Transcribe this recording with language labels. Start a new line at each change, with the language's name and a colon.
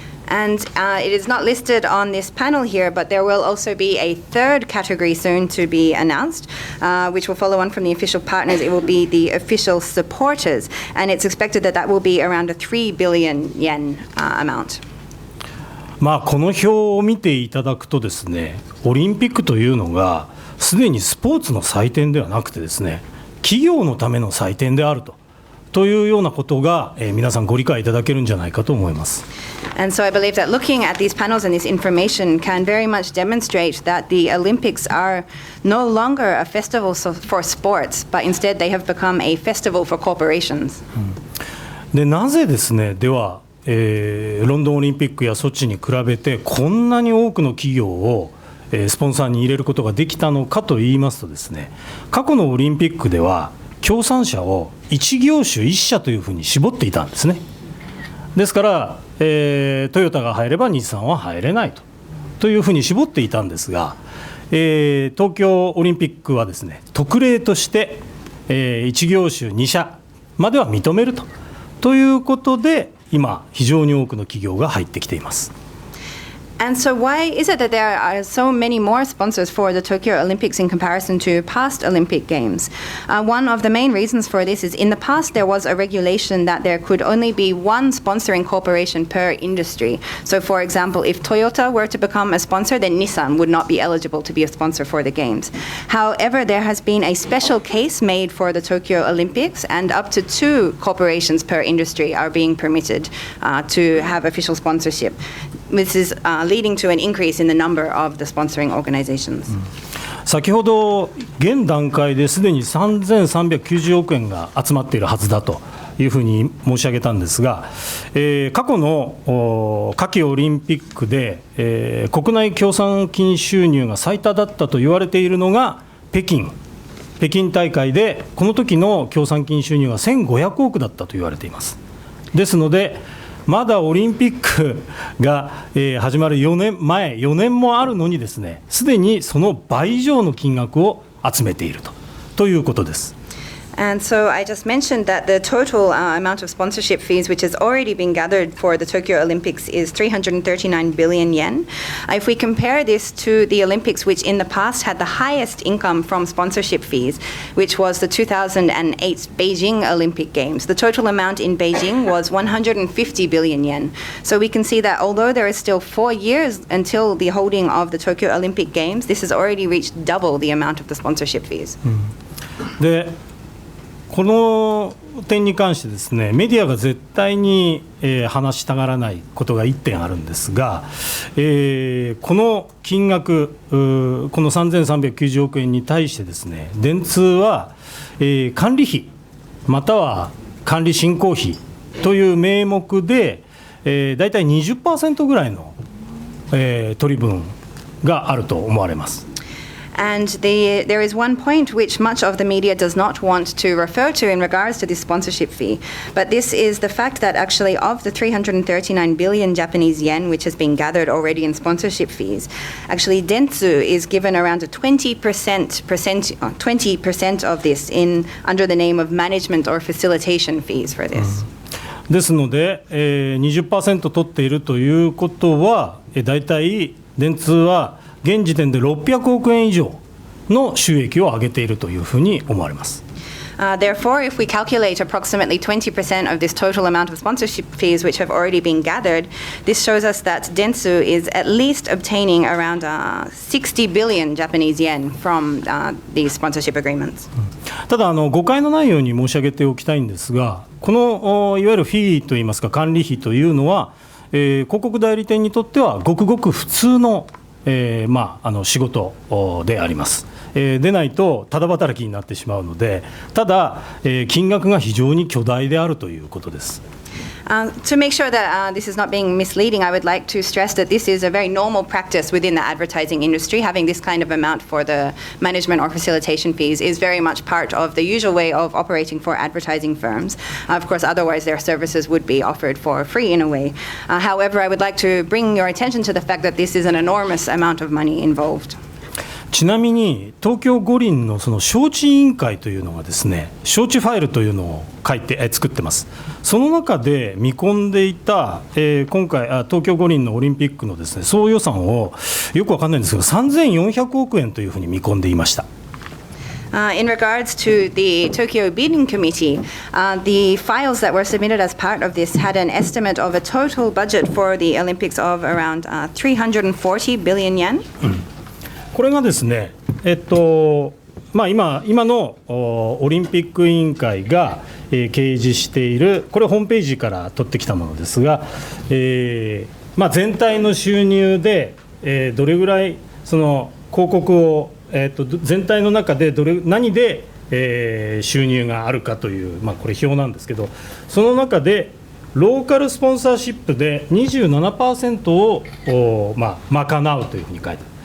English: And it is not listed on this panel here, but there will also be a third category soon to be announced, which will follow on from the official partners. It will be the official supporters, and it's expected that that will be around a 3 billion yen amount.
Japanese: この表を見ていただくとですね、オリンピックというのがすでにスポーツの祭典ではなくてですね、企業のための祭典であるというようなことが、皆さんご理解いただけるんじゃないかと思います。
English: And so I believe that looking at these panels and this information can very much demonstrate that the Olympics are no longer a festival for sports, but instead they have become a festival for corporations.
Japanese: でなぜですね、では、ロンドンオリンピックやソチに比べてこんなに多くの企業をスポンサーに入れることができたのかといいますとですね、過去のオリンピックでは協賛者を1業種1社というふうに絞っていたんですね。ですから、トヨタが入れば日産は入れないというふうに絞っていたんですが、東京オリンピックはですね、特例として、1業種2社までは認めるということで、今非常に多くの企業が入ってきています。
English: And so why is it that there are so many more sponsors for the Tokyo Olympics in comparison to past Olympic Games? One of the main reasons for this is in the past there was a regulation that there could only be one sponsoring corporation per industry. So for example, if Toyota were to become a sponsor, then Nissan would not be eligible to be a sponsor for the Games. However, there has been a special case made for the Tokyo Olympics, and up to 2 corporations per industry are being permitted to have official sponsorship. This is leading to an increase in the number of the sponsoring organizations.
Japanese: 先ほど現段階ですでに3390億円が集まっているはずだというふうに申し上げたんですが、過去の夏季オリンピックで、国内協賛金収入が最多だったと言われているのが北京北京大会でこの時の協賛金収入は1500億だったと言われています。ですのでまだオリンピックが始まる4年もあるのにですね、すでにその倍以上の金額を集めているということです。
English: And so I just mentioned that the total amount of sponsorship fees which has already been gathered for the Tokyo Olympics is 339 billion yen. If we compare this to the Olympics, which in the past had the highest income from sponsorship fees, which was the 2008 Beijing Olympic Games, the total amount in Beijing was 150 billion yen. So we can see that although there is still 4 years until the holding of the Tokyo Olympic Games, this has already reached double the amount of the sponsorship fees.
Japanese: でこの点に関してですね、メディアが絶対に話したがらないことが1点あるんですが、この金額、この3390億円に対してですね、電通は管理費または管理進行費という名目でだいたい 20% ぐらいの取り分があると思われます。
English: And there is one point which much of the media does not want to refer to in regards to this sponsorship fee, but this is the fact that actually of the 339 billion Japanese yen which has been gathered already in sponsorship fees, actually Dentsu is given around a 20% of this under the name of management or facilitation fees for this.
Japanese: ですので、20% 取っているということは、だいたい電通は現時点で600億円以上の収益を上げているというふうに思われます。
English: Therefore, if we calculate approximately 20% of this total amount of sponsorship fees which have already been gathered, this shows us that Dentsu is at least obtaining around 60 billion Japanese yen from these sponsorship agreements.
Japanese: ただ誤解のないように申し上げておきたいんですが、このいわゆるフィーといいますか管理費というのは、広告代理店にとってはごくごく普通の仕事であります。でないとただ働きになってしまうので、ただ金額が非常に巨大であるということです。
English: To make sure that this is not being misleading, I would like to stress that this is a very normal practice within the advertising industry. Having this kind of amount for the management or facilitation fees is very much part of the usual way of operating for advertising firms. Of course, otherwise their services would be offered for free in a way. However, I would like to bring your attention to the fact that this is an enormous amount of money involved.
Japanese: ちなみに東京五輪のその招致委員会というのがですね、招致ファイルというのを作ってます。その中で見込んでいた、今回東京五輪のオリンピックのですね総予算をよくわかんないんですけど3400億円というふうに見込んでいました。
English: In regards to the Tokyo Bidding Committee, the files that were submitted as part of this had an estimate of a total budget for the Olympics of around 340 billion yen.
Japanese: これがですね、今のオリンピック委員会が掲示している、これホームページから取ってきたものですが、全体の収入で、どれぐらいその広告を、全体の中で何で、収入があるかという、これ表なんですけど、その中でローカルスポンサーシップで 27% を、賄うというふうに書いてある。